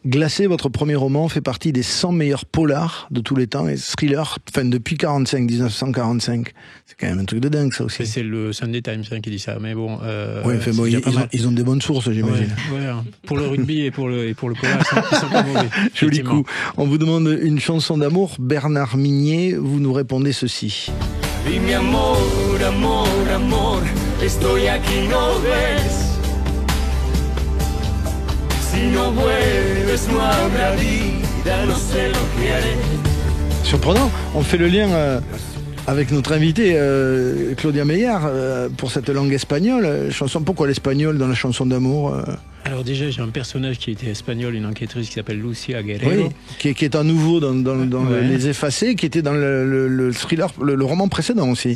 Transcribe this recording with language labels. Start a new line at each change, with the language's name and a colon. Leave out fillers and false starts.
French: Glacé, votre premier roman, fait partie des 100 meilleurs polars de tous les temps et thrillers, depuis 1945. C'est quand même un truc de dingue, ça aussi. C'est le Sunday Times qui dit ça, mais bon. Ouais, enfin, bon, c'est déjà pas mal. ils ont des bonnes sources, j'imagine. Ouais, hein. Pour le rugby et pour le polar, ils sont pas mauvais. Joli effectivement. coup. On vous demande une chanson d'amour. Bernard Minier, vous nous répondez ceci.
Spanish: Dime amor, amor, amor, estoy aquí, no ves. Si no vuelves, no habrá vida, no sé lo que haré.
French: Surprenant. On fait le lien avec notre invité Claudia Meyer pour cette langue espagnole. Chanson. Pourquoi l'espagnol dans la chanson d'amour Alors déjà, j'ai un personnage qui était espagnol, une enquêtrice qui s'appelle Lucia Guerrero. Oui, qui est un nouveau dans Ouais. Les Effacés, qui était dans le thriller, le roman précédent aussi.